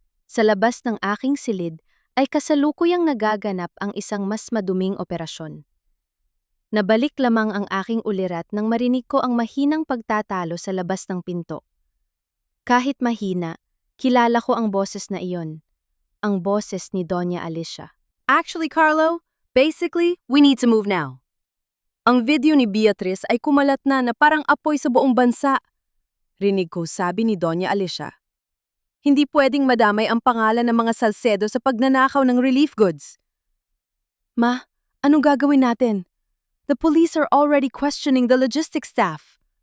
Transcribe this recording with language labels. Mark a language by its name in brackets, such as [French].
[Filipino] Sa labas ng aking silid ay kasalukuyang nagaganap ang isang mas maduming operasyon. Nabalik lamang ang aking ulirat nang marinig ko ang mahinang pagtatalo sa labas ng pinto. Kahit mahina, kilala ko ang boses na iyon. Ang boses ni Doña Alicia. [English] Actually, Carlo, basically, we need to move now. [Filipino] Ang video ni Beatrice ay kumalat na parang apoy sa buong bansa. Rinig ko sabi ni Doña Alicia. Hindi pwedeng madamay ang pangalan ng mga Salcedo sa pagnanakaw ng relief goods. Ma, anong gagawin natin? [English] The police are already questioning the logistics staff.